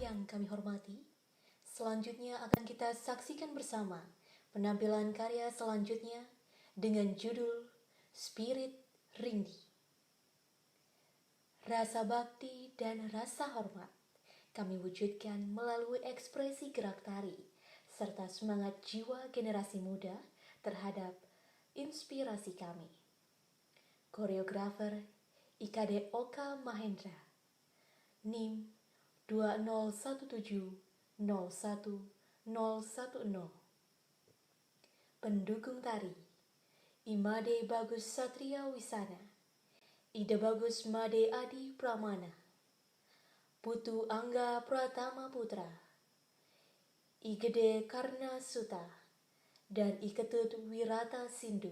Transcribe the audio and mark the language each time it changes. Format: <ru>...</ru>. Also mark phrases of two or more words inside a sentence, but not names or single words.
<id>kami hormati, selanjutnya akan kita saksikan bersama penampilan karya selanjutnya dengan judul Spirit Ringdi. Rasa bakti dan rasa hormat kami wujudkan melalui ekspresi gerak tari serta semangat jiwa generasi muda terhadap inspirasi kami. Koreografer IKD Oka Mahendra, NIM 201701010. Pendukung tari Imade Bagus Satria Wisana, Ida Bagus Made Adi Pramana, Putu Angga Pratama Putra, IGEDE Karna Suta, dan Iketut Wirata Sindu.</id>